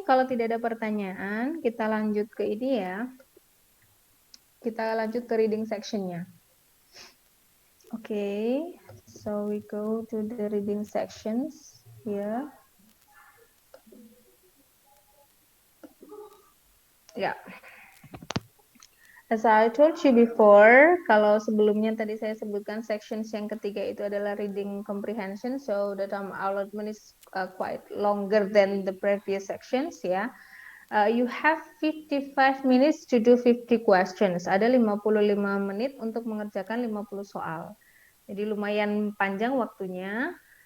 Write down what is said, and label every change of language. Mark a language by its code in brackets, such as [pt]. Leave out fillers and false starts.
[id] Kalau tidak ada pertanyaan, kita lanjut ke ini ya. Kita lanjut ke reading sectionnya. [en] Okay, so we go to the reading sections here. Ya. As I told you before, [id] kalau sebelumnya tadi saya sebutkan sections yang ketiga itu adalah [en] reading comprehension, so the time allotment is quite longer than the previous sections ya. You have 55 minutes to do 50 questions. [id] Ada 55 menit untuk mengerjakan 50 soal. Jadi lumayan panjang waktunya.